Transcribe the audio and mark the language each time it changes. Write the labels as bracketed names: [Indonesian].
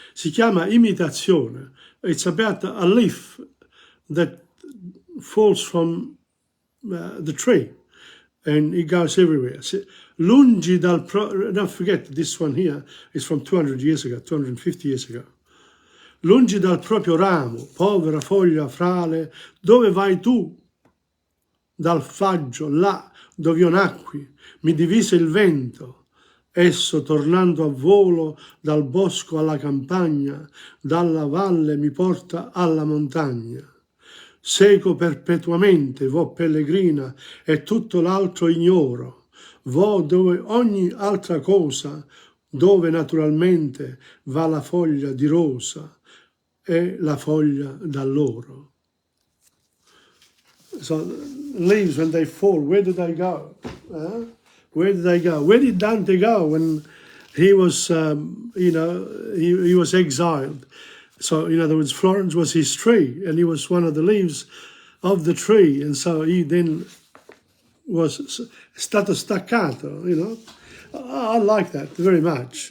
[Italian] Si chiama Imitazione. [English] It's about a leaf that falls from the tree, and it goes everywhere. Lungi don't forget, this one here is from 200 years ago, 250 years ago. [Italian] lungi dal proprio ramo, povera foglia frale, dove vai tu? Dal faggio, là dove io nacqui, mi divise il vento. Esso, tornando a volo dal bosco alla campagna, dalla valle mi porta alla montagna. Seco perpetuamente, vo pellegrina, e tutto l'altro ignoro. Vo dove ogni altra cosa, dove naturalmente va la foglia di rosa e la foglia d'alloro. [English] So leaves, when they fall, where do they go? Where did they go? Where did Dante go when he was, he was exiled? So, in other words, Florence was his tree, and he was one of the leaves of the tree, and so he then was [Italian] stato staccato, [English] I like that very much.